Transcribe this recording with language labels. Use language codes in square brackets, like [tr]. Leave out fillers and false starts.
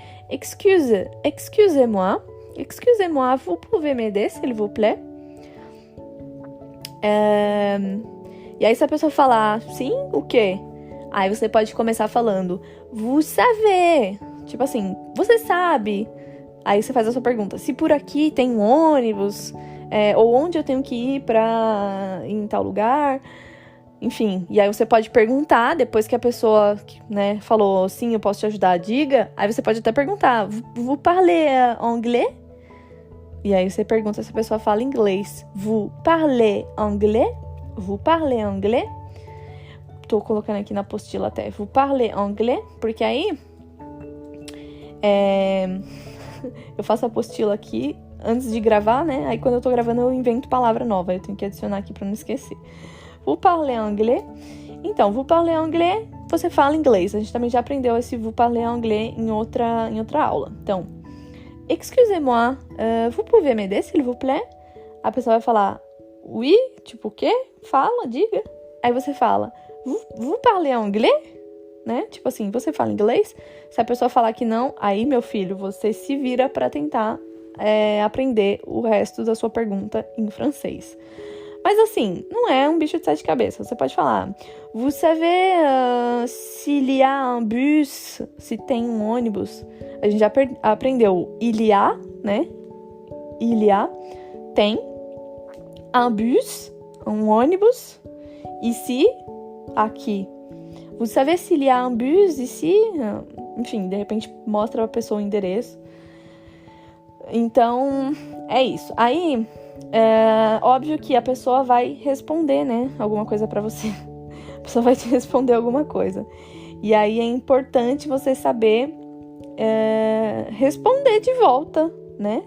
[fr] Excusez-moi, vous pouvez m'aider, s'il vous plaît? [pt] E aí, se a pessoa falar sim, o quê? Aí você pode começar falando [fr] vous savez, [pt] tipo assim, você sabe. Aí você faz a sua pergunta, se por aqui tem um ônibus, ou onde eu tenho que ir ir em tal lugar, enfim. E aí você pode perguntar, depois que a pessoa falou sim, eu posso te ajudar, diga. Aí você pode até perguntar, [fr] vous parlez anglais? [pt] E aí você pergunta se a pessoa fala inglês. [fr] Vous parlez anglais? Vous parlez anglais? [pt] Tô colocando aqui na apostila até. [fr] Vous parlez anglais? [pt] Porque aí... eu faço a apostila aqui antes de gravar, Aí quando eu tô gravando eu invento palavra nova. Eu tenho que adicionar aqui pra não esquecer. [fr] Vous parlez anglais? [pt] Então, [fr] vous parlez anglais, [pt] você fala inglês. A gente também já aprendeu esse vous parlez anglais em outra aula. Então, [fr] excusez-moi, vous pouvez m'aider, s'il vous plaît? [pt] A pessoa vai falar, [fr] oui, [pt] tipo o quê? Fala, diga. Aí você fala, [fr] vous parlez anglais? [pt] Né? Tipo assim, você fala inglês? Se a pessoa falar que não, aí, meu filho, você se vira para tentar aprender o resto da sua pergunta em francês. Mas assim, não é um bicho de sete cabeças. Você pode falar, [fr] vous savez s'il y a un bus, [pt] se tem um ônibus. A gente já aprendeu [fr] il y a, [pt] né? [fr] Il y a, [pt] tem. [fr] Un bus, [pt] um ônibus. [fr] Ici, [pt] aqui. [fr] Vous savez s'il y a un bus ici? [pt] Enfim, de repente mostra a pessoa o endereço. Então, é isso. Aí, óbvio que a pessoa vai responder, né? Alguma coisa pra você. A pessoa vai te responder alguma coisa. E aí é importante você saber responder de volta, né?